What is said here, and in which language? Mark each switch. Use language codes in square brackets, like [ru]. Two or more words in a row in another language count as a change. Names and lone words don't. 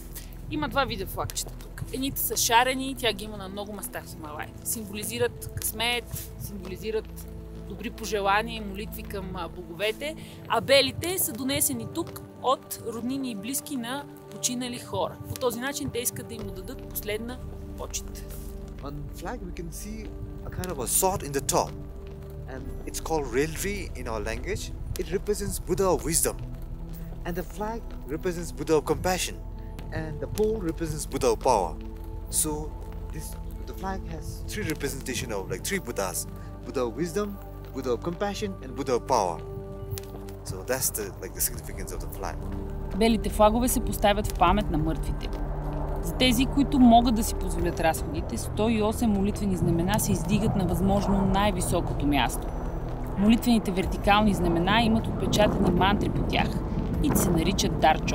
[bg] Има два вида флагчета тук. Едните са шарени, тя ги има на много места в Хималаите. Символизират късмет, символизират добри пожелания и молитви към боговете, а белите са донесени тук от роднини и близки на починали хора. По този начин те искат да им дадат последна почит. [en] On the flag we can see a kind of a sword in the top, and it's called Relri in our language. It represents Buddha of wisdom, and the flag represents Buddha of compassion, and the pole represents Buddha of power. So the flag has three representation of like three Buddhas: Buddha of wisdom, Buddha of compassion, and Buddha of power. So that's the significance of the flag. [bg] Белите флагове се поставят в памет на мъртвите. За тези, които могат да си позволят разходите, 108 молитвени знамена се издигат на възможно най-високото място. Молитвените вертикални знамена имат отпечатани мантри по тях и се наричат Дарчор.